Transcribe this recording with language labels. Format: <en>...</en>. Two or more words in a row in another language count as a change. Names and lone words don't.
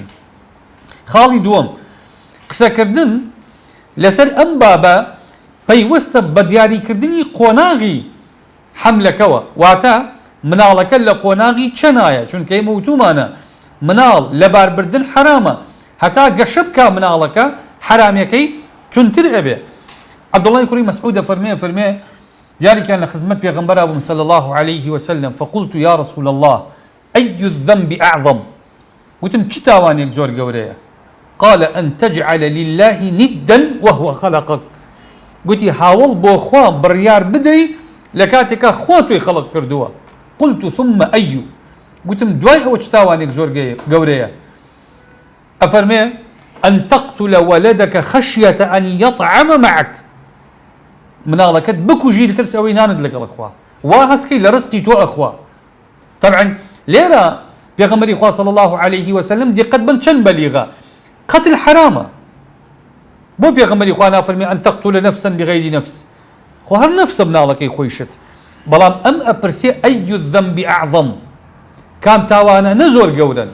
<ckb>خاڵی دووەم قسەکردن لەسەر ئەم بابە پەیوەستە بە دیاریکردنی قۆناغی حەملەکەوە، واتە مناڵەکە لە قۆناغی چەنایە، چونکە ئێمە وتومانە مناڵ لە باربردن حرامە، هەتا گەشە بکا مناڵەکە حرامەکەی تونتر ئەبێ. عەبدوڵڵای کوڕی مەسعود فەرمێ جارێکیان لە خزمەت پێغەمبەرا بووم</ckb> <ar>صلی الله عليه وسلم فقلت يا رسول الله أي الذنب أعظم.</ar> <ckb>وتم چ تاوانێک زۆر گەورەیە؟</ckb> <ar>قال أن تجعل لله ندا وهو خلقك.</ar> <ckb>گوتی هاوڵ بۆ خوا بڕیار بدەی لە کاتێکا خوا تۆی خەڵق کردووە.</ckb> <ar>قلت ثم أي.</ar> <ckb>گوتم دوای ئەوە چ تاوانێک زۆر گەورەیە؟ ئەفەرمێ</ckb> <ar>أن تقتل ولدك خشية أن يطعم معك.</ar> <ckb>مناڵەکەت بکوژی لەترس ئەوەی نانت لەگەڵ خوا، وا هەستکەی لە ڕزقی تۆ ئەخوا. طبعا لێرە پێغەمبەری خوا</ckb> <ar>صلی الله عليه وسلم</ar> <ckb>دقت بن چەند بەلیغە، قتل حرامە. بۆ پێغەمبەری خوا نافەرمێ</ckb> <ar>ئەن تەقتول نەفسا بغەیری نەفس،</ar> <ckb>خۆ هەر نەفسە مناڵەکەی خۆی شت، بەڵام ئەم ئەپرسێ</ckb> <ar>ئەی الذەنب ئەعظەم،</ar> <ckb>کام تاوانە نە زۆر گەورن.</ckb>